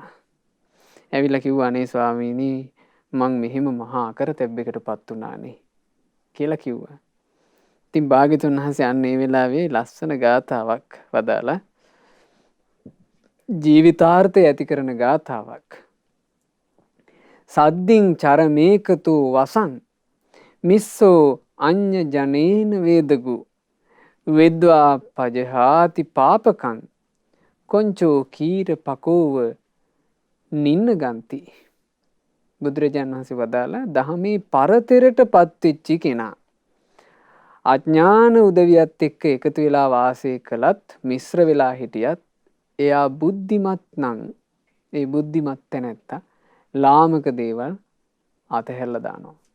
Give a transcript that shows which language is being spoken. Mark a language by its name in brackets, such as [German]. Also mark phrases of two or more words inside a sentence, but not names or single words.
[Sinhala] ඇවිල්ලා කිව්වා අනේ ස්වාමීනි මං මෙහෙම මහා අකරතැබ්බයකටපත් වුණානේ කියලා කිව්වා. ඉතින් භාග්‍යතුන් වහන්සේ අන්න ඒ වෙලාවේ ලස්සන ගාථාවක් වදාලා ජීවිතාර්ථය ඇති කරන ගාථාවක්. [Pali] සද්දින් චරමේකතු වසං මිස්සෝ අඤ්ඤ ජනේන වේදගු වෙද්වා පජහාති පාපකං කොංචෝ කීර පකෝව නින්න ගන්ති. [Sinhala] බුදුරජාණන් වහන්සේ වදාලා දහමේ පරතරට පත්වෙච්චි කෙනා අඥාන උදවියත් එක්ක එකතු වෙලා වාසය කළත් මිශ්‍ර වෙලා හිටියත් එයා බුද්ධිමත් නම් ඒ බුද්ධිමත් තැනැත්තා ලාමක දේවල් අතහැරලා දානවා.